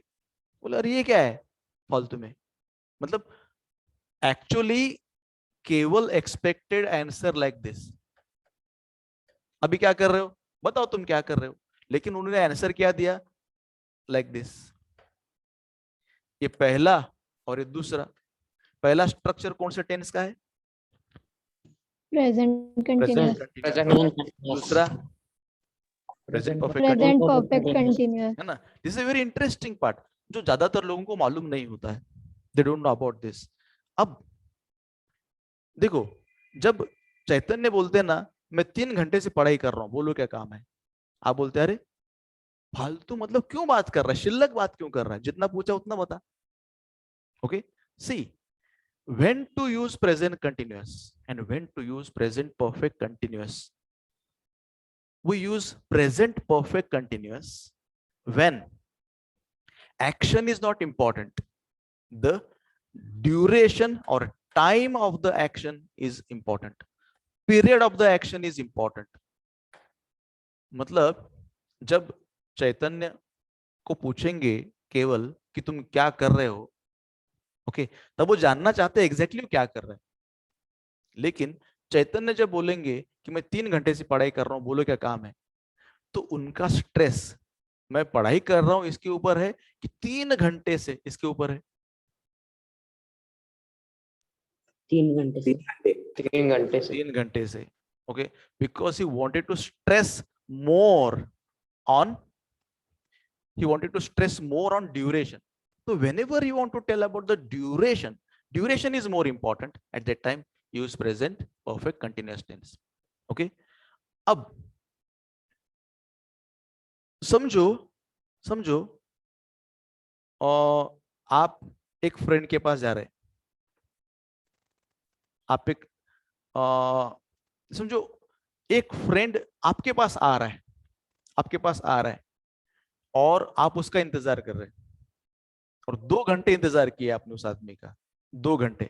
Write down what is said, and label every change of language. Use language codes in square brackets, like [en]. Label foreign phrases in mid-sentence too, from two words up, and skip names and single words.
[hi] बोले अरे ये क्या है फालतू में. मतलब एक्चुअली केवल [en] expected answer like this. [hi] अभी क्या कर रहे हो बताओ, तुम क्या कर रहे हो? लेकिन उन्होंने आंसर क्या दिया? [en] like this. [hi] ये पहला और ये दूसरा. पहला स्ट्रक्चर कौन से टेंस का है? [en] Present continuous. [hi] दूसरा [en] present perfect Present perfect continuous. [hi] है ना. [en] this is very interesting part [hi] जो ज्यादातर लोगों को मालूम नहीं होता है. [en] they don't know about this. [hi] अब देखो, जब चैतन्य बोलते हैं ना मैं 3 घंटे से पढ़ाई कर रहा हूं, बोलो क्या काम है? आप बोलते हैं अरे फालतू, मतलब क्यों बात कर रहा है, शिल्लक बात क्यों कर रहा है, जितना पूछा उतना बता. [en] okay, see when to use present continuous and when to use present perfect continuous. We use present perfect continuous when action is not important, the duration or time of the action is important, period of the action is important. [hi] मतलब जब चैतन्य को पूछेंगे केवल कि तुम क्या कर रहे हो, ओके, तब वो जानना चाहते हैं एग्जैक्टली क्या कर रहे हैं. लेकिन चैतन्य जब बोलेंगे कि मैं 3 घंटे से पढ़ाई कर रहा हूं, बोलो क्या काम है, तो उनका स्ट्रेस मैं पढ़ाई कर रहा हूं इसके ऊपर है कि 3 घंटे से इसके ऊपर है? 3 घंटे से. [en] 3 [hi] घंटे से. [en] okay, because he wanted to stress more on, he wanted to stress more on duration. So whenever you want to tell about the duration is more important. At that time use present perfect continuous tense. [hi] Okay, अब समझो आप एक फ्रेंड के पास जा रहे हैं. आप एक समझो एक फ्रेंड आपके पास आ रहा है और आप उसका इंतजार कर रहे हैं और 2 घंटे इंतजार किया आपने उस आदमी का, 2 घंटे.